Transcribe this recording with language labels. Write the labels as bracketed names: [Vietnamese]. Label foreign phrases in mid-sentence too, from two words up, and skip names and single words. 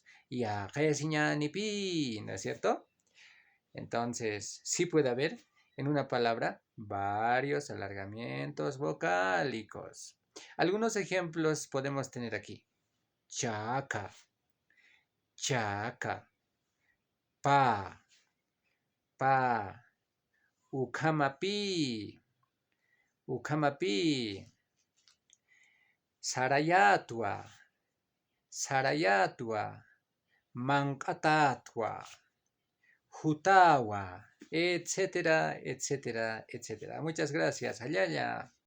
[Spanish] Ya, pi, ¿no es cierto? Entonces, sí puede haber en una palabra varios alargamientos vocálicos. Algunos ejemplos podemos tener aquí: [Quechua] chaca, chaca, pa, pa, ukamapi, ukamapi, sarayatua, sarayatua, mankatatwa, hutawa, [Spanish] etcétera, etcétera, etcétera. Muchas gracias. Ayaya.